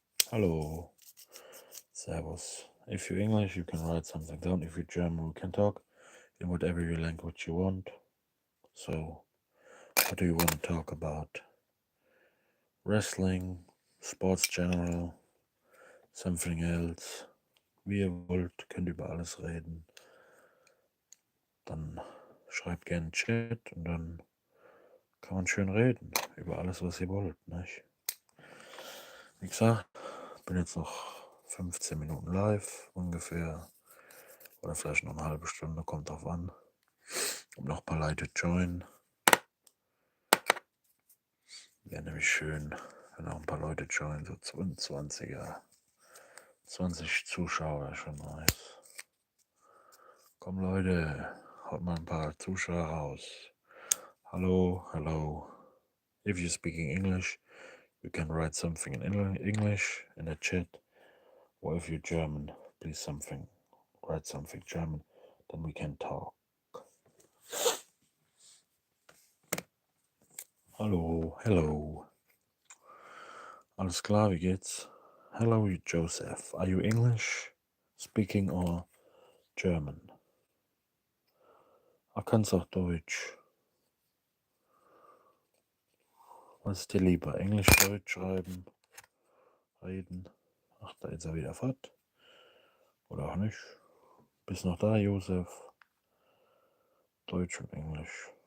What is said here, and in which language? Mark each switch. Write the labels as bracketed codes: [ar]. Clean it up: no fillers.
[en] Hello. [de] Servus. [en] If you're English, you can write something down. If you're German, we can talk in whatever your language you want. So, what do you want to talk about? Wrestling, Sports General, something else. [de] Wie ihr wollt, könnt über alles reden. dann schreibt gerne Chat und dann kann man schön reden über alles, was ihr wollt, nicht? Wie gesagt, bin jetzt noch 15 Minuten live ungefähr oder vielleicht noch eine halbe Stunde, kommt drauf an. Und noch ein paar Leute joinen. Wäre nämlich schön, wenn auch ein paar Leute joinen, so 20er, 20 Zuschauer, schon nice. Komm Leute, haut mal ein paar Zuschauer raus. [en] Hello, hello. If you're speaking English, you can write something in English in the chat. Or if you're German, please write something German, then we can talk. [de] Hallo, [en] hello. [de] Alles klar, wie geht's? [en] Hello, Joseph. Are you English speaking or German? [de] Ach, kannst auch Deutsch. Was ist dir lieber? Englisch, Deutsch schreiben, reden? Ach, da ist er wieder fort. Oder auch nicht. Bist noch da, Josef? Deutsch und Englisch.